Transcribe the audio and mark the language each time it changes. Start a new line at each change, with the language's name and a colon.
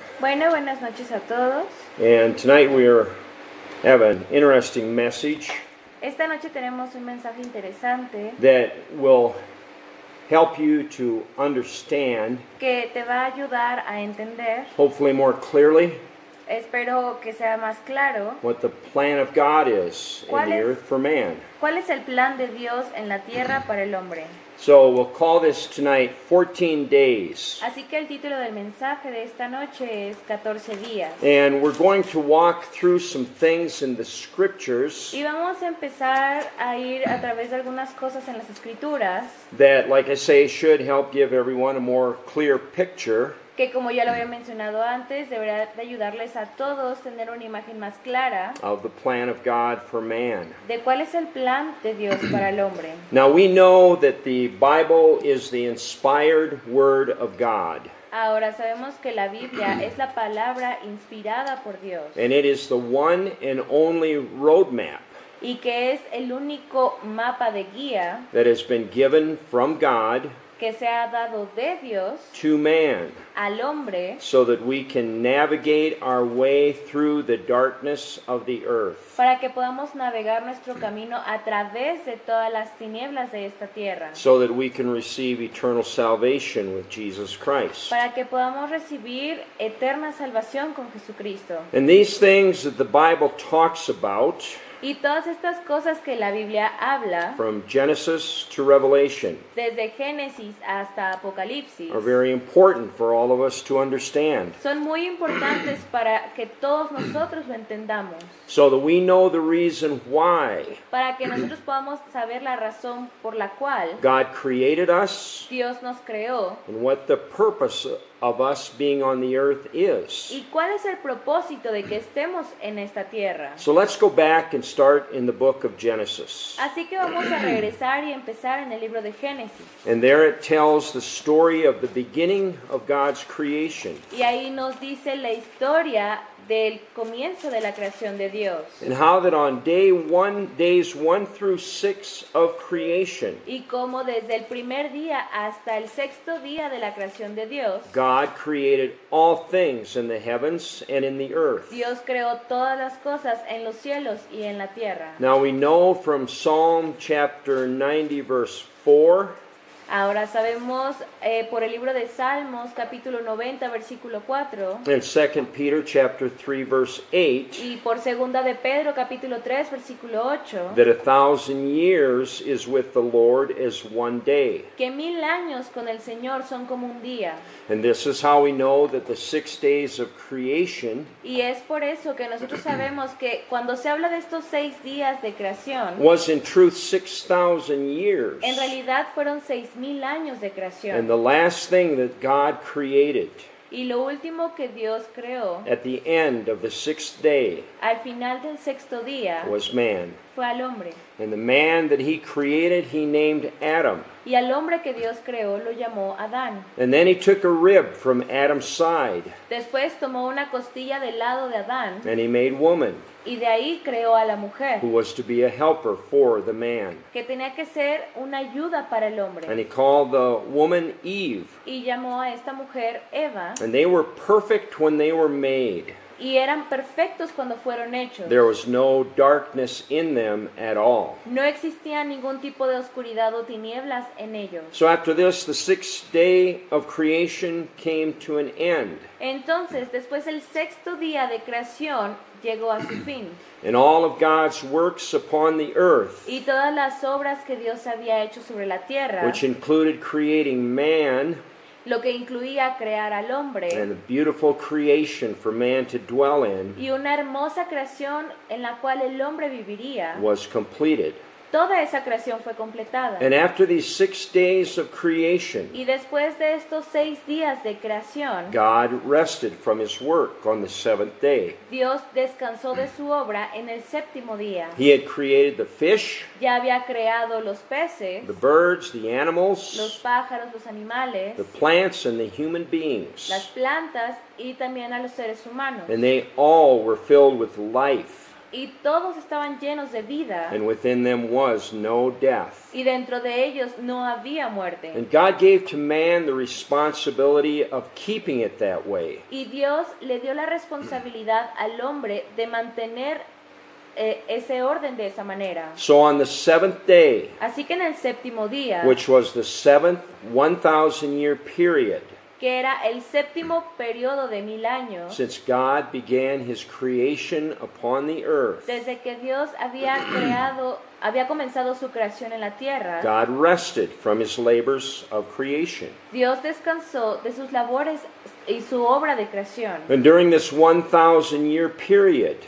Spanish: Bueno, buenas noches a todos.
English: And tonight have an interesting message
Spanish: Esta noche tenemos un mensaje interesante
English: that will help you to understand,
Spanish: que te va a ayudar a entender,
English: hopefully more clearly,
Spanish: espero que sea más claro,
English: what the plan of God is in the earth for man.
Spanish: cuál es el plan de Dios en la tierra para el hombre.
English: So we'll call this tonight 14 days.
Spanish: Así que el título del mensaje de esta noche es 14 días.
English: And we're going to walk through some things in the scriptures
Spanish: Y vamos a empezar a ir a través de algunas cosas en las escrituras
English: that, like I say, should help give everyone a more clear picture
Spanish: que, como ya lo había mencionado antes, deberá de ayudarles a todos a tener una imagen más clara
English: of the plan of God for man.
Spanish: de cuál es el plan de Dios para el hombre.
English: Now we know that the Bible is the inspired word of God,
Spanish: Ahora sabemos que la Biblia es la palabra inspirada por Dios
English: and it is the one and only roadmap
Spanish: y que es el único mapa de guía
English: that has been given from God
Spanish: que se ha dado de Dios
English: to man,
Spanish: al hombre
English: so that we can navigate our way through the darkness of the earth,
Spanish: para que podamos navegar nuestro camino a través de todas las tinieblas de esta tierra,
English: so that we can receive eternal salvation with Jesus Christ.
Spanish: para que podamos recibir eterna salvación con Jesucristo.
English: And these things that the Bible talks about,
Spanish: Y todas estas cosas que la Biblia habla,
English: from Genesis to Revelation,
Spanish: desde Génesis hasta Apocalipsis,
English: are very important for all of us to understand,
Spanish: son muy importantes para que todos nosotros lo entendamos,
English: so that we know the reason why
Spanish: para que nosotros podamos saber la razón por la cual
English: God created us
Spanish: Dios nos creó
English: and what the purpose of us being on the earth is.
Spanish: y cuál es el propósito de que estemos en esta tierra.
English: So let's go back and start in the book of Genesis.
Spanish: Así que vamos a regresar y empezar en el libro de Génesis.
English: And there it tells the story of the beginning of God's creation,
Spanish: Y ahí nos dice la historia del comienzo de la creación de Dios.
English: and how that on days 1 through 6 of creation,
Spanish: Y cómo desde el primer día hasta el sexto día de la creación de Dios,
English: God created all things in the heavens and in the earth.
Spanish: Dios creó todas las cosas en los cielos y en la tierra.
English: Now we know from Psalm chapter 90 verse 4
Spanish: Ahora sabemos por el libro de Salmos, capítulo 90, versículo 4,
English: and 2 Peter chapter 3 verse 8
Spanish: y por segunda de Pedro, capítulo 3, versículo 8,
English: that 1,000 years is with the Lord as one day.
Spanish: que 1000 años con el Señor son como un día.
English: And this is how we know that the 6 days of creation
Spanish: Y es por eso que nosotros sabemos que cuando se habla de estos 6 días de creación,
English: was in truth 6,000 years.
Spanish: en realidad fueron 6000 años de
English: And
Spanish: creación.
English: the last thing that God created
Spanish: Y lo último que Dios creó
English: at the end of the 6th day
Spanish: al final del sexto día
English: was man.
Spanish: fue al hombre.
English: And the man that he created, he named Adam.
Spanish: Y al hombre que Dios creó lo llamó Adán.
English: And then he took a rib from Adam's side,
Spanish: Después tomó una costilla del lado de Adán
English: and he made woman,
Spanish: y de ahí creó a la mujer,
English: who was to be a helper for the man.
Spanish: que tenía que ser una ayuda para el
English: And
Spanish: hombre.
English: he called the woman Eve.
Spanish: Y llamó a esta mujer Eva,
English: And they were perfect when they were made.
Spanish: y eran perfectos cuando fueron hechos.
English: There was no darkness in them at all.
Spanish: No existía ningún tipo de oscuridad o tinieblas en ellos.
English: So after this, the 6th day of creation came to an end.
Spanish: Entonces, después el sexto día de creación llegó a su fin.
English: And all of God's works upon the earth,
Spanish: Y todas las obras que Dios había hecho sobre la tierra,
English: which included creating man
Spanish: lo que incluía crear al hombre
English: and a beautiful creation for man to dwell in,
Spanish: y una hermosa creación en la cual el hombre viviría,
English: was completed.
Spanish: toda esa creación fue completada.
English: And after these 6 days of creation,
Spanish: Y después de estos 6 días de creación,
English: God rested from his work on the 7th day.
Spanish: Dios descansó de su obra en el séptimo día.
English: He had created the fish,
Spanish: Ya había creado los peces,
English: the birds, the
Spanish: los
English: animals,
Spanish: pájaros, los animales,
English: the plants, and the human beings.
Spanish: las plantas y también a los seres humanos.
English: And they all were filled with life.
Spanish: y todos estaban llenos de vida,
English: and within them was no death.
Spanish: y dentro de ellos no había muerte.
English: And God gave to man the responsibility of keeping it that way.
Spanish: Y Dios le dio la responsabilidad al hombre de mantener ese orden de esa manera.
English: So on the seventh day,
Spanish: Así que en el séptimo día,
English: which was the seventh 1,000-year period,
Spanish: que era el séptimo periodo de 1000 años,
English: since God began his creation upon the earth,
Spanish: desde que Dios había comenzado su creación en la tierra,
English: God rested from his labors of creation.
Spanish: Dios descansó de sus labores y su obra de creación.
English: And during this 1,000-year period,